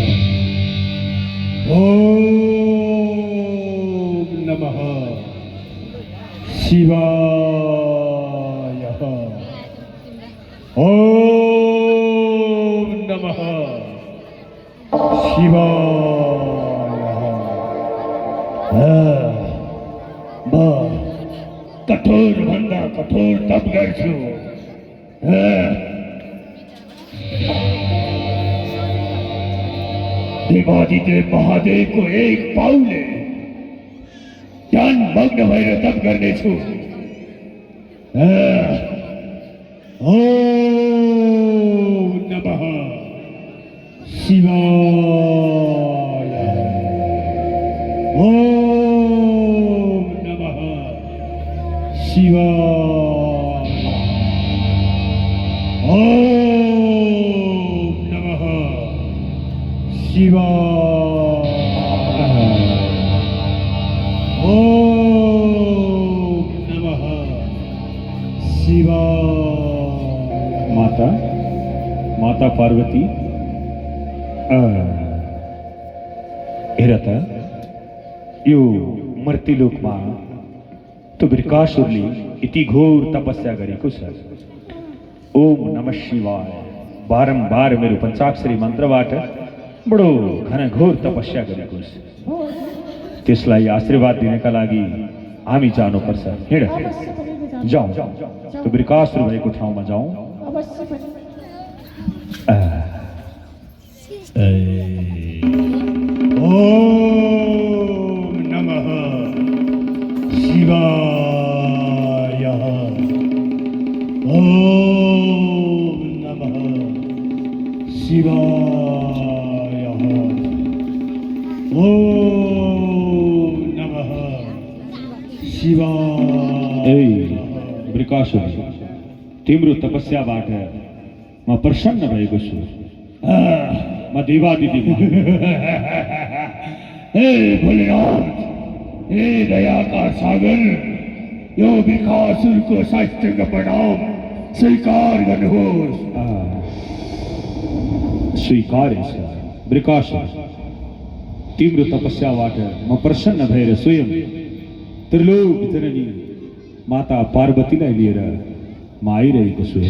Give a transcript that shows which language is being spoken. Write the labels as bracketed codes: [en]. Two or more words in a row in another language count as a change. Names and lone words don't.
[sa] ओम नमः शिवाय। ओम नमः शिवाय। [ne] कठोर भन्दा कठोर तप गर्छु। देवादिदेव महादेवको एक पाउले ध्यान मग्न भएर तप गर्नेछु। [sa] ओम नमः शिवाय। ओम नमः शिवाय। ओम नमः शिवाय। ओम नमः शिवाय। [ne] माता पार्वती हेर त यो मर्त्यलोकमा तो वृकासुरले यति घोर तपस्या गरेको छ। [sa] ओम नमः शिवाय [ne] बारम्बार मेरो पञ्चाक्षरी मन्त्रबाट बडो घनघोर तपस्या गरेको छ। त्यसलाई आशीर्वाद दिनका लागि हामी जानुपर्छ। हिँड जाउँ, त्यो वृकासुर भएको ठाउँमा जाउँ। [sa] ओम नमः शिवाय। ओम नमः शिवाय। ओम नमः शिवाय। [ne] वृकासुर तिम्रो तपस्याबाट म प्रसन्न भएको छु। म देवादिदेव हे भोलेनाथ, हे [hi] दया का सागर, [ne] यो वृकासुरको साष्टाङ्ग प्रणाम स्वीकार गर्नुहोस्। स्वीकारेछ वृकासुर, तिम्रो तपस्याबाट म प्रसन्न भएर स्वयं त्रिलोक जननी माता पार्वतीलाई लिएर म आइरहेको छु।